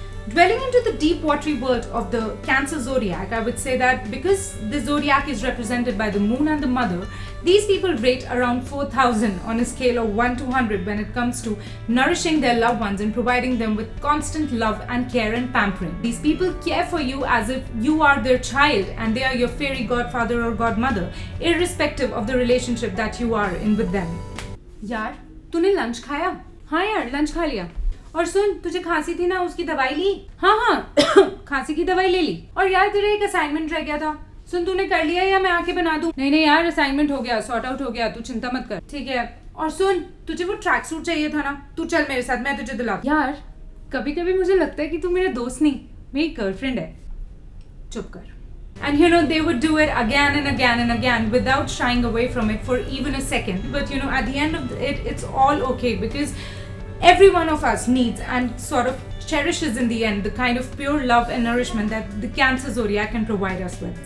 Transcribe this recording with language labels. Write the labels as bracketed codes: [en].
[en] Dwelling into the deep watery world of the Cancer Zodiac, I would say that because the Zodiac is represented by the Moon and the Mother, these people rate around 4,000 on a scale of 1 to 100 when it comes to nourishing their loved ones and providing them with constant love and care and pampering. These people care for you as if you are their child and they are your fairy godfather or godmother, irrespective of the relationship that you are in with them. [hi] यार, तूने lunch खाया? हाँ यार, lunch खा लिया. और सुन, तुझे खांसी थी ना, उसकी दवाई ली? हाँ खांसी की दवाई ले ली. और यार तेरा एक असाइनमेंट रह गया था, सुन तूने कर लिया या मैं आके बना दूं? नहीं यार, असाइनमेंट हो गया, सॉर्ट आउट हो गया, तू चिंता मत कर. ठीक है. और सुन, तुझे वो ट्रैक सूट चाहिए था ना, तू चल मेरे साथ, मैं तुझे दिला. यार कभी कभी मुझे लगता है कि तू मेरा दोस्त नहीं, मेरी गर्लफ्रेंड है. चुप कर. [en] And you know, they would do it again and again and again without shying away from it for even a second. But you know, at the end of it, it's all okay because every one of us needs and sort of cherishes in the end the kind of pure love and nourishment that the Cancer Zodiac can provide us with.